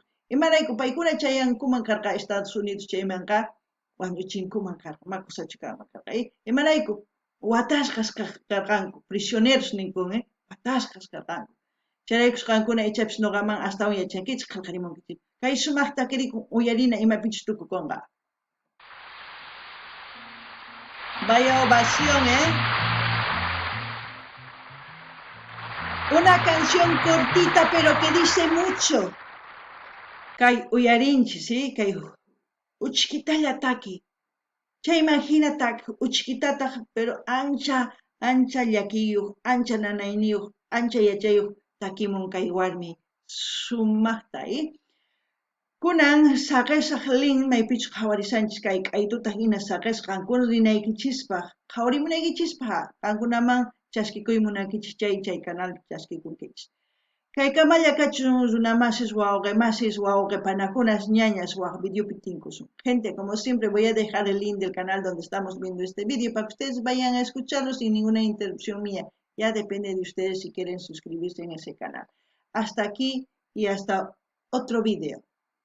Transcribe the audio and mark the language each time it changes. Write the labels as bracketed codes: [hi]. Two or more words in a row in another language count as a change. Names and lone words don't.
[qu] Imarayku paykuna chayankuman karqa Estados Unidos chaymanqa wañuchinkuman karqa, makusachikaman karqa. Imarayku watashqas karqanku, prisioneros ninkun, watashqas karqanku. Chayraykus qankuna ichapis nuqaman astawan yachankichik qillqarimunkichik. Kay sumaq takirikun uyarina imapichus tukukunqa. [es] Vaya ovación, Una canción cortita pero que dice mucho. [qu] Kay uyarinchis, kay uchkitalla taki. Chayman hina taki uchkitataq pero ancha llakiyuq, ancha nanayniyuq, ancha yachayuq takimun kay warmi sumaqta, Kunan saqisaq lin maypichu qhawarisanchis kay q'aytuta hina saqisqa qankuna rinaykichispaq, qhawarimunaykichispaq, qankunaman chaskikuy munankichis chay canal chaskikunkichis. Kay kamalla kachun runamasis wawqipanakunas ñañas waq videopi tinkusun. [es] Gente, como siempre voy a dejar el link del canal donde estamos viendo este video para que ustedes vayan a escucharlo sin ninguna interrupción mía. Ya depende de ustedes si quieren suscribirse en ese canal. Hasta aquí y hasta otro video.